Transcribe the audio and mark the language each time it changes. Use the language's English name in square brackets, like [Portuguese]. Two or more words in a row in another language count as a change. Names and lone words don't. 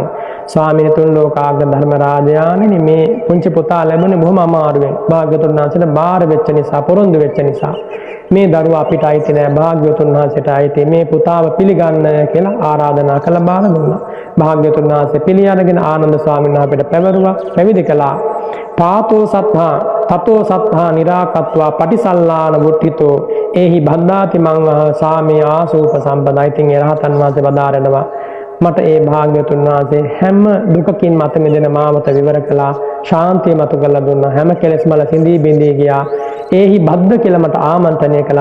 [Sinhala] ස්වාමීන් තුන් ලෝකාග්‍ර ධර්ම රාජයාණෙනි මේ පුංචි පුතා ලැබුණේ බොහොම අමාරුවෙන්. භාග්‍යවතුන් වහන්සේට බාර වෙච්ච නිසා, පොරොන්දු වෙච්ච නිසා මේ දරුවා අපිට අයිති නෑ, භාග්‍යවතුන් වහන්සේට අයිති. මේ පුතාව පිළිගන්න කියලා ආරාධනා කළ බාර දුන්නා. භාග්‍යවතුන් වහන්සේ පිළි අරගෙන ආනන්ද ස්වාමීන් වහන්සේට පැවරුවා, පැවිදි කළා. [Pali] පාතෝ සත්තා තතෝ සත්තා නිරාකත්වා පටිසල්ලාන වුට්ඨිතෝ ඒහි බද්ධාති මං සාමේ ආසූප සම්පදා. [Sinhala] ඉතින් ඒ රහතන් වහන්සේ වදාරනවා මට ඒ භාග්‍යවතුන් වහන්සේ හැම දුකකින් මත මිදෙන මාවත විවර කළා, ශාන්තිය මතු කරලා දුන්නා, හැම කෙලෙස් මල සිඳී බිඳී ගියා. [Pali] ඒහි බද්ධ [Sinhala] කියලා මට ආමන්ත්‍රණය කළා.